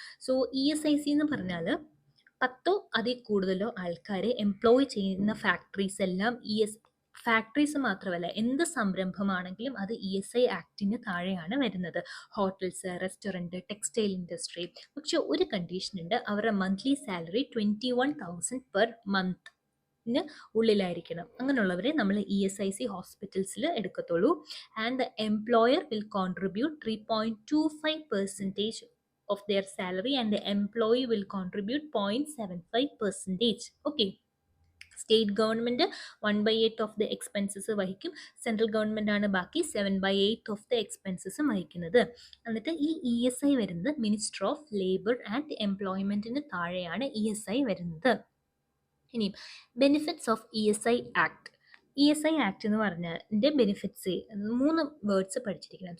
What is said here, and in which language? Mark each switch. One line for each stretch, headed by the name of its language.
Malayalam: So ESIC എന്ന് പറഞ്ഞാൽ 10 അതിൽ കൂടുതലോ ആൾക്കാരെ എംപ്ലോയ് ചെയ്യുന്ന ഫാക്ടറീസ് എല്ലാം ഫാക്ടറീസ് മാത്രമല്ല എന്ത് സംരംഭമാണെങ്കിലും അത് ESI ആക്ടിന് താഴെയാണ് വരുന്നത്. Hotels, restaurant, textile industry. പക്ഷെ ഒരു കണ്ടീഷൻ ഉണ്ട്, അവരുടെ മന്ത്ലി സാലറി 21,000 പെർ മന്ത് ഉള്ളിലായിരിക്കണം. അങ്ങനെയുള്ളവരെ നമ്മൾ ESIC ഹോസ്പിറ്റൽസിൽ എടുക്കത്തുള്ളൂ.
English: And the employer will contribute 3.25% of their salary and the employee will contribute 0.75%. Okay.
Malayalam: State government 1/8 of the expenses വഹിക്കും, സെൻട്രൽ ഗവൺമെൻറ് ആണ് ബാക്കി 7/8 of the expenses വഹിക്കുന്നത്. എന്നിട്ട് ഈ ESI വരുന്നത് മിനിസ്റ്റർ ഓഫ് ലേബർ ആൻഡ് എംപ്ലോയ്മെൻറ്റിന് താഴെയാണ് ESI വരുന്നത്. ഇനിയും benefits of ESI act. ESI act എന്ന് പറഞ്ഞതിൻ്റെ ബെനിഫിറ്റ്സ് 3 വേർഡ്സ് പഠിച്ചിരിക്കണം.